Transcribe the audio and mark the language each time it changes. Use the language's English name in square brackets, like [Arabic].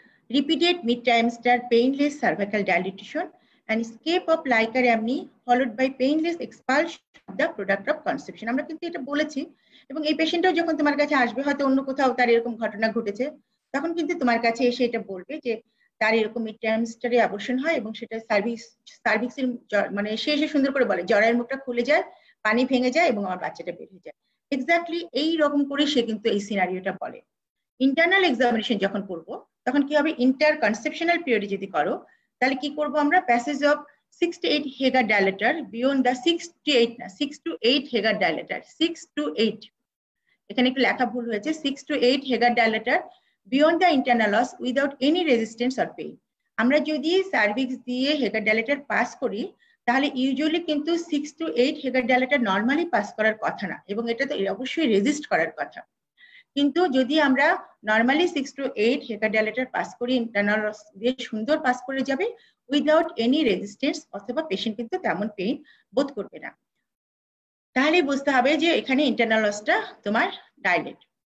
[English] repeated mid-trimester painless cervical dilatation and escape of Leica amni followed by painless expulsion of the product of conception। [Bangla] আমরা কিন্তু এটা বলেছি, এবং এই পেশেন্টও যখন তোমার কাছে আসবে, হয়তো অন্য কোথাও তার এরকম ঘটনা ঘটেছে, তখন কিন্তু তোমার কাছে এসে এটা বলবে যে তার এরকম মিড-ট্রাইমেস্টারে অ্যাবর্শন হয় এবং সেটা সার্ভিক্সের মানে সে এসে সুন্দর করে বলে জরায়ুর মুখটা খুলে যায়, পানি ভেঙে যায় এবং আমার বাচ্চাটা বের হয়ে যায়। এক্স্যাক্টলি এই রকম করে সে কিন্তু এই সিনারিওটা বলে। ইন্টারনাল এক্সামিনেশন যখন করব তখন কি হবে? ইন্টার কনসেপশনাল পিরিয়ডে যদি করো তাহলে কি করব আমরা? [English] passage of 6 to 8 Hegar dilator beyond the 6 to 8 না 6 to 8 Hegar dilator, 6 to 8, [Bangla] এখানে একটু লেখা ভুল হয়েছে, [English] 6 to 8 Hegar dilator beyond the internal os without any resistance or pain। [Bangla] আমরা যদি সার্ভিক্স দিয়ে হেগার ডাইলেটর পাস করি তাহলে ইউজুয়ালি কিন্তু 6 to 8 Haggar dilator normally pass করার কথা না, এবং এটা তো অবশ্যই রেজিস্ট করার কথা। কিন্তু যদি আমরা normally 6 to 8 Haggar dilator pass করি, ইন্টারনাল অস দিয়ে সুন্দর পাস করে যাবে উইদাউট এনি রেজিস্ট্যান্স, অথবা পেশেন্ট কিন্তু তেমন পেইন বোধ করবে না, তাহলে বুঝতে হবে যে এখানে ইন্টারনাল অসটা তোমার ডাইলেট।